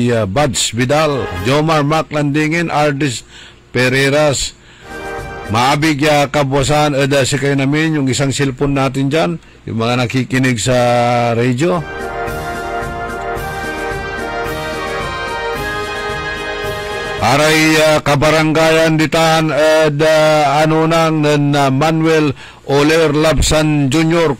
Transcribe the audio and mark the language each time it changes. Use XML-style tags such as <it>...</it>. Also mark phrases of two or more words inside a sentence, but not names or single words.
<pag>Buds Vidal, Jomar Mac Landingin, Ardis Pereiras, maabig kabwasan,</pag> <tl>si kayo namin, yung isang cellphone natin dyan, yung mga nakikinig sa radio.</tl> <pag>Aray kabaranggayan ditan ano nang Manuel Oler Labsan Jr.</pag>